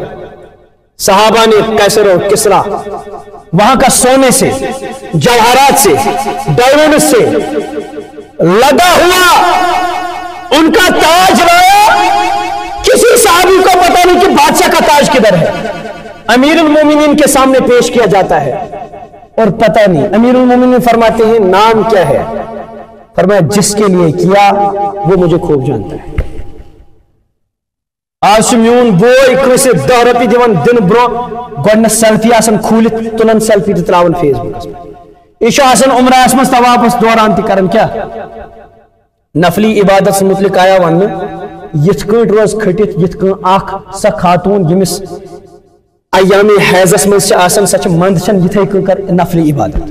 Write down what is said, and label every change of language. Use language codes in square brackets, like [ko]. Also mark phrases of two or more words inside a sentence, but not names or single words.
[ur] صحابہ نے کیسر و کسرا وہاں کا سونے سے، جواہرات سے، ڈائمنڈ سے لدا ہوا ان کا تاج لایا، کسی صحابی کو پتا نہیں کہ بادشاہ کا تاج کدھر ہے، امیر المومنین کے سامنے پیش کیا جاتا ہے اور پتہ نہیں، امیر المومنین فرماتے ہیں نام کیا ہے، فرمایا جس کے لیے کیا وہ مجھے خوب جانتا ہے. [ks] آج میون بوئے کسی 10 رۄپیہِ دِوان دن برو گۄڈنیٚتھ سیلفی آسان کھوٗلِتھ تُلان سیلفی تہٕ تراوان فیس بُکس پٮ۪ٹھ. یہ چھُ آسان عمرہس منٛز طوافس دوران تہِ کران کیا نفلی عبادت متعلق آیا وننہٕ یِتھ کٲٹھۍ روز کھٔٹِتھ یِتھ کٔنۍ اکھ سۄ خاتوٗن ییٚمِس ایام حیضس منٛز چھِ آسان سۄ چھِ منٛد چھن یِتھے کٔنۍ کر نفلی عبادت.